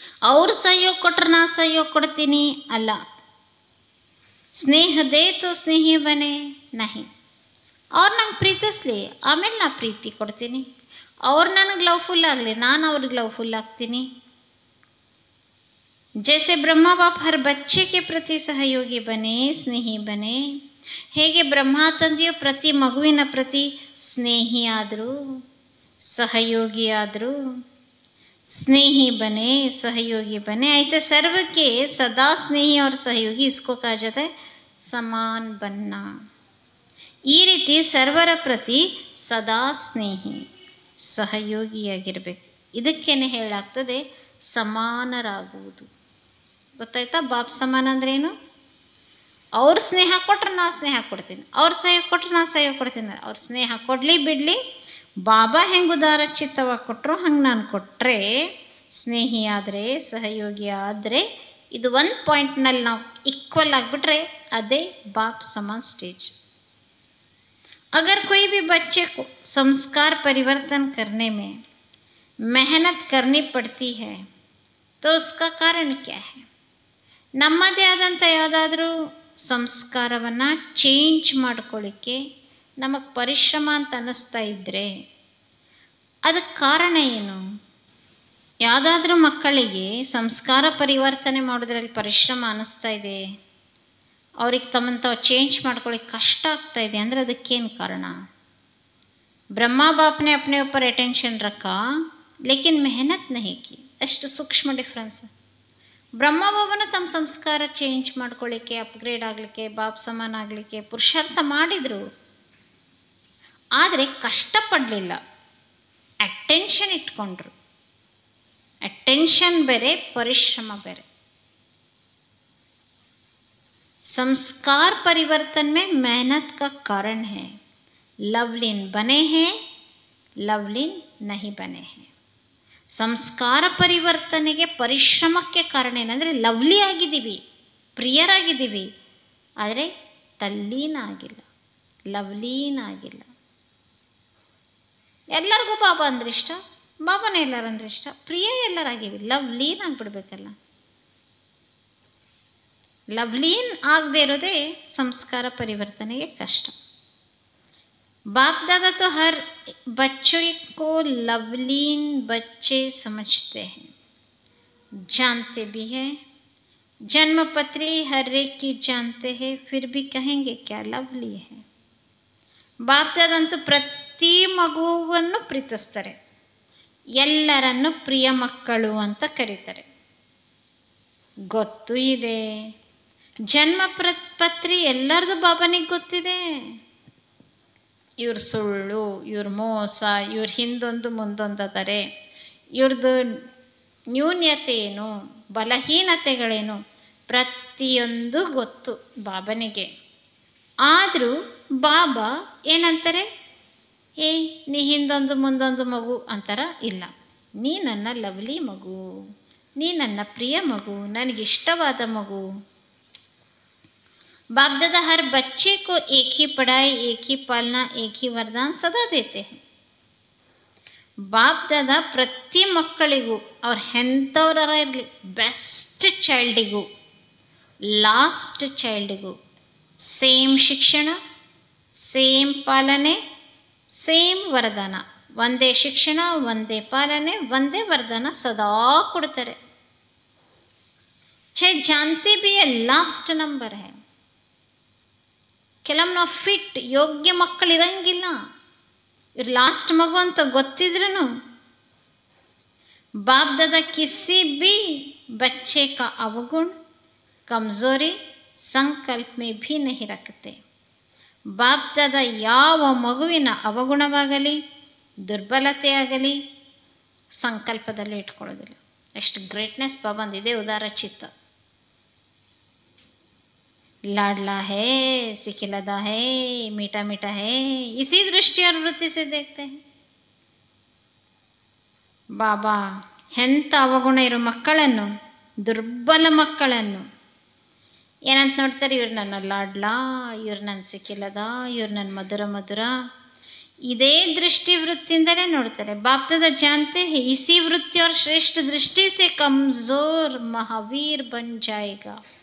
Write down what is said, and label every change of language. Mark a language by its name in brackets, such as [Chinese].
[Kannada] ಅವ್ರು ಸಹಯೋಗ ಕೊಟ್ರೆ ನಾ ಸಹಯೋಗ ಕೊಡ್ತೀನಿ ಅಲ್ಲ. [Hindi] ಸ್ನೇಹ ದೇ ತೋ ಸ್ನೇಹಿ ಬನೆ ನಹಿ. [Kannada] ಅವ್ರು ನಂಗೆ ಪ್ರೀತಿಸ್ಲಿ ಆಮೇಲೆ ನಾ ಪ್ರೀತಿ ಕೊಡ್ತೀನಿ. ಅವ್ರು ನನಗೆ ಲವ್ಫುಲ್ ಆಗಲಿ ನಾನು ಅವ್ರಿಗೆ ಲವ್ಫುಲ್ ಆಗ್ತೀನಿ. [Hindi] जैसे ब्रह्मा बाप हर बच्चे के प्रति सहयोगी बने, स्नेही बने, [Kannada] ಹೇಗೆ ಬ್ರಹ್ಮ ತಂದೆಯು ಪ್ರತಿ ಮಗುವಿನ ಪ್ರತಿ ಸ್ನೇಹಿ ಆದರು, [Hindi] सहयोगी आदरू, स्नेही बने, सहयोगी बने. ऐसे सर्व के सदा स्नेही और सहयोगी इसको कहा जाता है समान बनना. [Kannada] ಈ ರೀತಿ ಸರ್ವರ ಪ್ರತಿ ಸದಾ ಸ್ನೇಹಿ ಸಹಯೋಗಿಯಾಗಿರಬೇಕು. ಇದಕ್ಕೇನೆ ಹೇಳಾಗ್ತದೆ ಸಮಾನರಾಗುವುದು. ಗೊತ್ತಾಯ್ತಾ? ಬಾಪ್ ಸಮಾನ ಅಂದ್ರೇನು? ಅವ್ರು ಸ್ನೇಹ ಕೊಟ್ರೆ ನಾ ಸ್ನೇಹ ಕೊಡ್ತೀನಿ, ಅವ್ರು ಸಹಯೋಗ ಕೊಟ್ರೆ ನಾ ಸಹಯೋಗ ಕೊಡ್ತೀನಿ. ಅವ್ರು ಸ್ನೇಹ ಕೊಡಲಿ ಬಿಡಲಿ, ಬಾಬಾ ಹೆಂಗೆ ಉದಾರ ಚಿತ್ತವಾಗಿ ಕೊಟ್ಟರು ಹಂಗೆ ನಾನು ಕೊಟ್ಟರೆ, ಸ್ನೇಹಿ ಆದರೆ ಸಹಯೋಗಿ ಆದರೆ, ಇದು ಒಂದು ಪಾಯಿಂಟ್ನಲ್ಲಿ ನಾವು ಈಕ್ವಲ್ ಆಗಿಬಿಟ್ರೆ ಅದೇ ಬಾಪ್ ಸಮಾನ ಸ್ಟೇಜ್. [Hindi] अगर कोई भी बच्चे को संस्कार परिवर्तन करने में मेहनत करनी पड़ती है तो उसका कारण क्या है? [Kannada] ನಮ್ಮದೇ ಆದಂಥ ಯಾವುದಾದ್ರೂ ಸಂಸ್ಕಾರವನ್ನು ಚೇಂಜ್ ಮಾಡ್ಕೊಳ್ಳಿಕ್ಕೆ ನಮಗೆ ಪರಿಶ್ರಮ ಅಂತ ಅನ್ನಿಸ್ತಾ ಇದ್ದರೆ ಅದಕ್ಕೆ ಕಾರಣ ಏನು? ಯಾವುದಾದ್ರೂ ಮಕ್ಕಳಿಗೆ ಸಂಸ್ಕಾರ ಪರಿವರ್ತನೆ ಮಾಡೋದ್ರಲ್ಲಿ ಪರಿಶ್ರಮ ಅನ್ನಿಸ್ತಾ ಇದೆ, ಅವ್ರಿಗೆ ತಮ್ಮನ್ನು ತಾವು ಚೇಂಜ್ ಮಾಡ್ಕೊಳ್ಳಿಕ್ಕೆ ಕಷ್ಟ ಆಗ್ತಾ ಇದೆ ಅಂದರೆ ಅದಕ್ಕೇನು ಕಾರಣ? [Hindi] ब्रह्मा बाप ने अपने ऊपर अटेंशन रखा लेकिन मेहनत नहीं की. [Kannada] ಅಷ್ಟು ಸೂಕ್ಷ್ಮ ಡಿಫ್ರೆನ್ಸ್. ಬ್ರಹ್ಮ ಬಾಬನ ತಮ್ಮ ಸಂಸ್ಕಾರ ಚೇಂಜ್ ಮಾಡ್ಕೊಳ್ಳಿಕ್ಕೆ, ಅಪ್ಗ್ರೇಡ್ ಆಗಲಿಕ್ಕೆ, ಬಾಪ್ ಸಮಾನ ಆಗಲಿಕ್ಕೆ ಪುರುಷಾರ್ಥ ಮಾಡಿದರು, ಆದರೆ ಕಷ್ಟಪಡಲಿಲ್ಲ, ಅಟೆನ್ಷನ್ ಇಟ್ಕೊಂಡ್ರು. ಅಟೆನ್ಷನ್ ಬೇರೆ, ಪರಿಶ್ರಮ ಬೇರೆ. [Hindi] संस्कार परिवर्तन में मेहनत का कारण है. लवलीन बने हैं, लवलीन नहीं बने हैं. [Kannada] ಸಂಸ್ಕಾರ ಪರಿವರ್ತನೆಗೆ ಪರಿಶ್ರಮಕ್ಕೆ ಕಾರಣ ಏನಂದರೆ ಲವ್ಲಿ ಆಗಿದ್ದೀವಿ, ಪ್ರಿಯರಾಗಿದ್ದೀವಿ, ಆದರೆ ತಲ್ಲೀನ ಆಗಿಲ್ಲ, ಲವ್ಲೀನ ಆಗಿಲ್ಲ. ಎಲ್ಲರಿಗೂ ಬಾಬಾ ಅಂದ್ರೆ ಇಷ್ಟ, ಬಾಬಾನೇ ಎಲ್ಲರಂದ್ರೆ ಇಷ್ಟ, ಪ್ರಿಯ ಎಲ್ಲರಾಗಿವಿ, ಲವ್ಲೀನ್ ಆಗಿಬಿಡ್ಬೇಕಲ್ಲ. ಲವ್ಲೀನ್ ಆಗದೆ ಇರೋದೇ ಸಂಸ್ಕಾರ ಪರಿವರ್ತನೆಗೆ ಕಷ್ಟ. [Hindi] बाप दादा तो हर बच्चों को लवलीन बच्चे समझते हैं, जानते भी हैं. जन्म पत्री हर एक की जानते हैं, फिर भी कहेंगे क्या लवली है. [Kannada] बाप दादा ಅಂತೂ ಪ್ರತಿ ಮಗುವನ್ನು ಪ್ರೀತಿಸ್ತಾರೆ, ಎಲ್ಲರನ್ನು ಪ್ರಿಯ ಮಕ್ಕಳು ಅಂತ ಕರೀತಾರೆ. ಗೊತ್ತು ಇದೆ, ಜನ್ಮ ಪತ್ರಿ ಎಲ್ಲರದು ಬಾಬನಿಗೆ ಗೊತ್ತಿದೆ. ಇವ್ರ ಸುಳ್ಳು, ಇವ್ರ ಮೋಸ, ಇವ್ರ ಹಿಂದೊಂದು ಮುಂದೊಂದು ಅದಾರೆ, ಇವ್ರದ್ದು ನ್ಯೂನ್ಯತೆ ಏನು, ಬಲಹೀನತೆಗಳೇನು, ಪ್ರತಿಯೊಂದು ಗೊತ್ತು ಬಾಬನಿಗೆ. ಆದರೂ ಬಾಬಾ ಏನಂತಾರೆ? ನೀ ಹಿಂದೊಂದು ಮುಂದೊಂದು ಮಗು ಅಂತಾರ? ಇಲ್ಲ, ನೀ ನನ್ನ ಲವ್ಲಿ ಮಗು, ನೀ ನನ್ನ ಪ್ರಿಯ ಮಗು, ನನಗಿಷ್ಟವಾದ ಮಗು. [Hindi] बाप दादा हर बच्चे को एक ही पढ़ाई, एक ही पालना, एक ही वरदान सदा देते हैं. [Kannada] ಬಾಪ್ ದಾದಾ ಪ್ರತಿ ಮಕ್ಕಳಿಗೂ ಅವ್ರು ಎಂಥವ್ರ ಇರಲಿ, ಬೆಸ್ಟ್ ಚೈಲ್ಡಿಗೂ ಲಾಸ್ಟ್ ಚೈಲ್ಡಿಗೂ ಸೇಮ್ ಶಿಕ್ಷಣ, ಸೇಮ್ ಪಾಲನೆ, ಸೇಮ್ ವರದಾನ. ಒಂದೇ ಶಿಕ್ಷಣ, ಒಂದೇ ಪಾಲನೆ, ಒಂದೇ ವರದಾನ ಸದಾ ಕೊಡ್ತಾರೆ. [Hindi] ಛೇ ಜಾನ್ತೆ ಬಿ ಲಾಸ್ಟ್ ನಂಬರ್ ಹೈ. [Kannada] ಕೆಲವೊಮ್ಮೆ ನಾವು ಫಿಟ್ ಯೋಗ್ಯ ಮಕ್ಕಳು ಇರಂಗಿಲ್ಲ. ಇವ್ರು ಲಾಸ್ಟ್ ಮಗು ಅಂತ ಗೊತ್ತಿದ್ರೂ [Hindi] बाप दादा किसी भी बच्चे का अवगुण कमज़ोरी संकल्प में भी नहीं रखते. [Kannada] बाप दादा ಯಾವ ಮಗುವಿನ ಅವಗುಣವಾಗಲಿ ದುರ್ಬಲತೆ ಆಗಲಿ ಸಂಕಲ್ಪದಲ್ಲೂ ಇಟ್ಕೊಳ್ಳೋದಿಲ್ಲ. ಎಷ್ಟು ಗ್ರೇಟ್ನೆಸ್ ಬಾಬಂದಿದೆ ಉದಾರ ಚಿತ್ತ. [Hindi] लाडला है, सिखिलदा है, मीठा मीठा है, इसी दृष्टि और वृत्ति से देखते हैं. [Kannada] ಬಾಬಾ ಎಂಥ ಅವಗುಣ ಇರೋ ಮಕ್ಕಳನ್ನು, ದುರ್ಬಲ ಮಕ್ಕಳನ್ನು ಏನಂತ ನೋಡ್ತಾರೆ? ಇವ್ರು ನನ್ನ ಲಾಡ್ಲಾ, ಇವ್ರು ನನ್ನ ಸಿಕ್ಕಿಲ್ಲದ, ಇವ್ರು ನನ್ನ ಮಧುರ ಮಧುರ, ಇದೇ ದೃಷ್ಟಿ ವೃತ್ತಿಯಿಂದಲೇ ನೋಡ್ತಾರೆ. [Hindi] ಬಾಪ್ ದಾದಾ ಜಾನ್ತೆ ಹೈ ಇಸಿ ವೃತ್ತಿ और श्रेष्ठ दृष्टि से कमजोर महावीर बन जाएगा.